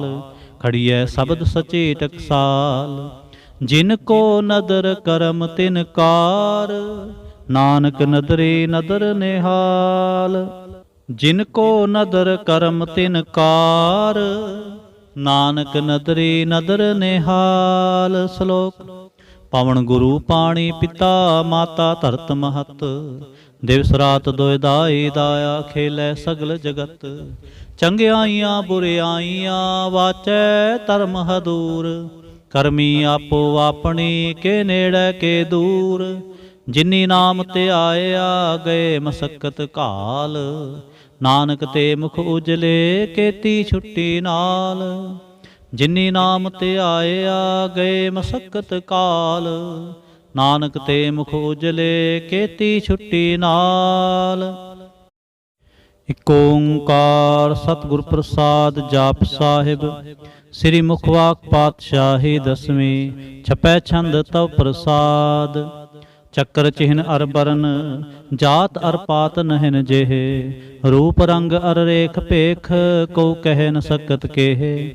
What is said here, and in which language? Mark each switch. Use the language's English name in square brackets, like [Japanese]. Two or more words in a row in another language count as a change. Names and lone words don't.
[Punjabi] ਖੜੀਐ ਸ਼ਬਦ ਸਚੇ ਟਕਸਾਲ, ਜਿਨਕੋ ਨਦਰ ਕਰਮ ਤਿਨਕਾਰ। ਨਾਨਕ ਨਦਰੇ ਨਦਰ ਨਿਹਾਲ, ਜਿਨਕੋ ਨਦਰ ਕਰਮ ਤਿਨਕਾਰ। ਨਾਨਕ ਨਦਰੇ ਨਦਰ ਨਿਹਾਲ। ਸ਼ਲੋਕ। ਪਵਨ ਗੁਰੂ ਪਾਣੀ ਪਿਤਾ, ਮਾਤਾ ਧਰਤ ਮਹਤ। ਦਿਵਸ ਰਾਤ ਦੋਇ ਦਾਈ ਦਾਇਆ, ਖੇਲੈ ਸਗਲ ਜਗਤ। ਚੰਗਿਆਈਆਂ ਬੁਰਿਆਈਆਂ, ਵਾਚੈ ਧਰਮ ਹਦੂਰ। ਕਰਮੀ ਆਪੋ ਆਪਣੀ, ਕੇ ਨੇੜੇ ਕੇ ਦੂਰ। ਜਿਨੀ ਨਾਮ ਤੇ ਆਇਆ, ਗਏ ਮਸੱਕਤ ਕਾਲ। ਨਾਨਕ ਤੇ ਮੁਖ ਉਜਲੇ, ਕੇਤੀ ਛੁੱਟੀ ਨਾਲ। ਜਿਨੀ ਨਾਮ ਤੇ ਆਇਆ, ਗਏ ਮਸੱਕਤ ਕਾਲ। ਨਾਨਕ ਤੇ ਮੁਖ ਉਜਲੇ, ਕੇਤੀ ਛੁੱਟੀ ਨਾਲ। ਇਕ ਓੰਕਾਰ ਸਤਿਗੁਰ ਪ੍ਰਸਾਦ। ਜਾਪ ਸਾਹਿਬ। ਸ੍ਰੀ ਮੁਖਵਾਕ ਪਾਤਸ਼ਾਹੀ ਦਸਵੀਂ। ਛਪੈ ਛੰਦ ਤਵ ਪ੍ਰਸਾਦ। ਚੱਕਰ ਚਿਹਨ ਅਰ ਬਰਨ ਜਾਤ ਅਰ ਪਾਤ ਨਹਿਨ ਜਿਹੇ। ਰੂਪ ਰੰਗ ਅਰ ਰੇਖ ਭੇਖ ਕੋ ਕਹਿ ਨ ਸਕਤ ਕੇਹੇ।